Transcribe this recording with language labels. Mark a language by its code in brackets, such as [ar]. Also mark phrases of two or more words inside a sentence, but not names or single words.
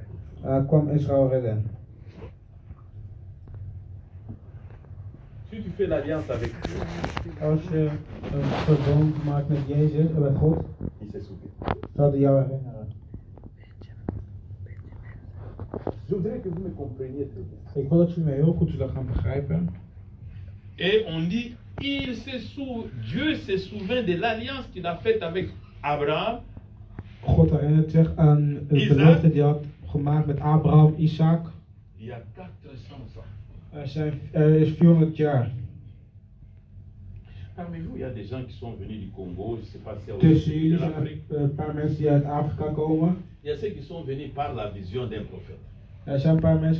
[nl] Hij kwam Israël redden. [fr] Si tu fais l'alliance avec Dieu, [nl] Als je een verbond maakt met Jezus en met God, [fr] il se souvient. [nl] zal hij jou herinneren. [fr] Je voudrais que vous me compreniez très bien. [nl] Ik wil dat jullie me heel goed zullen gaan begrijpen. [fr] Et on dit, Dieu se souvient de l'alliance qu'il a faite avec Abraham, [nl] God herinnert zich aan de Isaac. belofte die hij had gemaakt met Abraham, Isaac. [fr] il y a 400 ans. [nl] Er is 400 jaar. [fr] Parmi vous, il y a des gens qui sont venus du Congo, je ne sais pas si c'est [nl] Tussen de jullie zijn [fr] l'Afrique. [nl] er een paar mensen die uit Afrika komen. [fr] Il y a ceux qui sont venus par la vision d'un prophète. [nl] Er zijn een paar mensen